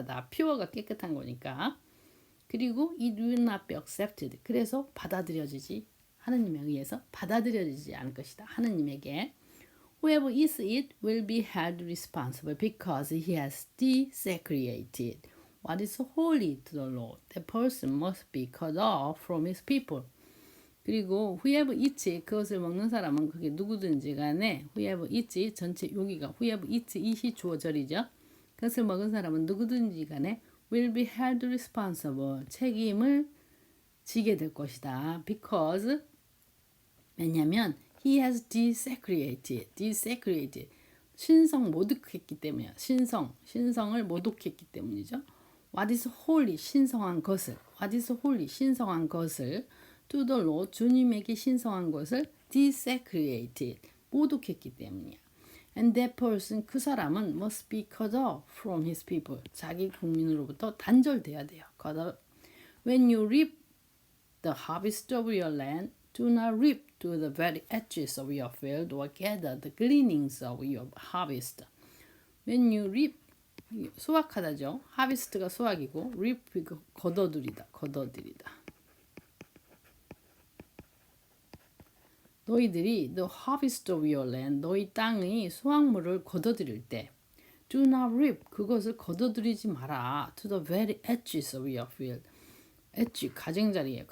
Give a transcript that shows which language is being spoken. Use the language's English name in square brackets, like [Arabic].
[Korean] pure가 깨끗한 거니까. 그리고 [English] it will not be accepted [Korean] 그래서 받아들여지지 하나님에 의해서 받아들여지지 않을 것이다. 하나님에게 [English] whoever eats it will be held responsible because he has desecrated what is holy to the Lord. That person must be cut off from his people. [Korean] 그리고 [English] whoever eats it, [Korean] 그것을 먹는 사람은 그게 누구든지 간에 whoever eats it, 전체 여기가 whoever eats it이 주어절이죠. 그것을 먹은 사람은 누구든지 간에 [English] will be held responsible, [Korean] 책임을 지게 될 것이다. Because 왜냐하면 [English] he has desecrated [Korean] 신성 모독했기 때문이야. 신성을 모독했기 때문이죠. [English] What is holy [Korean] 신성한 것을 What is holy 신성한 것을 [English] to the Lord [Korean] 주님에게 신성한 것을 desecrated 모독했기 때문이야. [English] And that person [Korean] 그 사람은 [English] must be cut off from his people [Korean] 자기 국민으로부터 단절돼야 돼요. [English] cut off. When you reap the harvest of your land, do not reap to the very edges of your field or gather the gleanings of your harvest. [Korean] When you reap 수확하다죠. harvest가 수확이고 reap 거둬들이다. 너희들이 [English] the harvest of your land [Korean] 너희 땅의 수확물을 거둬들일 때 [English] do not reap [Korean] 그것을 거둬들이지 마라 [English] to the very edges of your field [Korean] edge 가장자리예요.